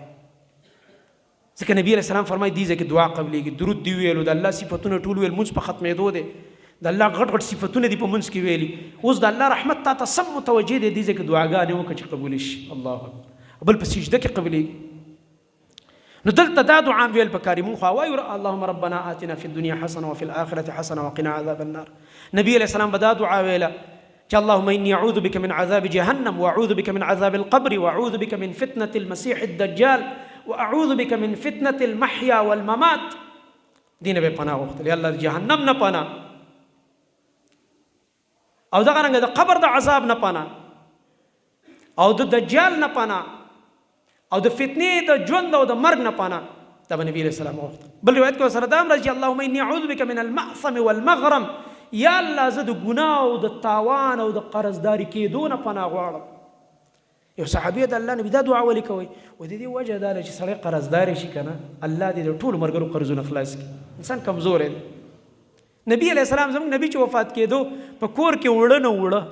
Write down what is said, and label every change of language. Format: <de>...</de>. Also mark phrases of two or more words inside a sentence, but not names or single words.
<ps>ځکه نبي</ps> <ar>علیه السلام</ar> <ps>فرمایي دې ځای کې دعا قبلېږي. درود دی ویلو، د الله صفتونه ټول ویل، مونځ په ختمېدو دی، د الله غټ غټ صفتونه دي په منځ کې ویلي. اوس د الله رحمت تا ته سم متوجه دی، دې ځای کې دعاګانې وکړه چې قبول شي.</ps> <ar>الله اکبر.</ar> <ps>بل په سجده کې قبلېږي. نو دلته دا دعا ویل پکاري. مونږ خو وایو</ps> <ar>اللهم ربنا آتنا فی الدنیا حسنه وفي الآخرة حسنه وقنا عذاب النار.</ar> <ps>نبی علیه السلام به دا دعا ویله چې</ps> <ar>اللهم إني أعوذ بك من عذاب جهنم وأعوذ بك من عذاب القبر وأعوذ بك من فتنة المسيح الدجال وأعوذ بك من فتنة المحيا والممات.</ar> <ps>دینه به پناه وغوښتل، یا الله د جهنم نه پناه او دغه رنګه د قبر د عذاب نه پناه او د دجال نه پناه او د فتنې د ژوند او د مرګ نه پناه. دا به نبي</ps> <ar>علیه السلام</ar> <ps>وغوښتل. بل روایت کې ورسره دا هم راځي</ps> <ar>اللهم إني أعوذ بك من المأثم والمغرم.</ar> <ps>یا الله زه د ګناه او د تاوان او د قرضداري کېدو نه پناه غواړم. یو صحابي د الله نبي دا دعا ولې کوي؟ و د دې وجه دا ده چې سړی قرضداري شي که نه الله دې د ټولو ملګرو قرضونه خلاص کړي. انسان کمزوری دی. نبی</ps> <ar>علیه السلام</ar> <ps>زموږ نبی چې وفات کېدو په کور کې وړه نه وړه.</ps>